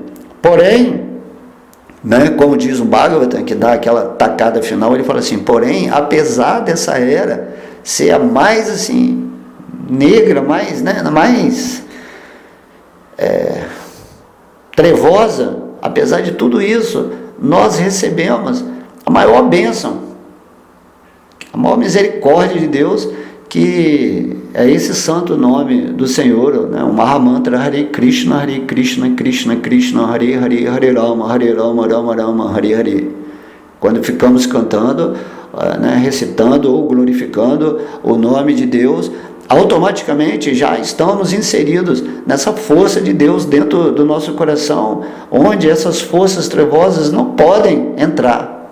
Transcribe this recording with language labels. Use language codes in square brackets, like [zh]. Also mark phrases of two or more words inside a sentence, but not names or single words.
[pt] Porém, né, como diz o Bhagavatam, que dá aquela tacada final, ele fala assim: porém, apesar dessa era ser a mais assim negra, mais, né, mais trevosa, apesar de tudo isso, nós recebemos a maior bênção, a maior misericórdia de Deus, que é esse santo nome do Senhor, né? [sa] O Mahamantra Hare Krishna, Krishna Krishna, Hare Hare, Hare Rama, Rama Rama, Hare Hare. [pt] Quando ficamos cantando, né, recitando ou glorificando o nome de Deus, automaticamente já estamos inseridos nessa força de Deus dentro do nosso coração, onde essas forças trevosas não podem entrar.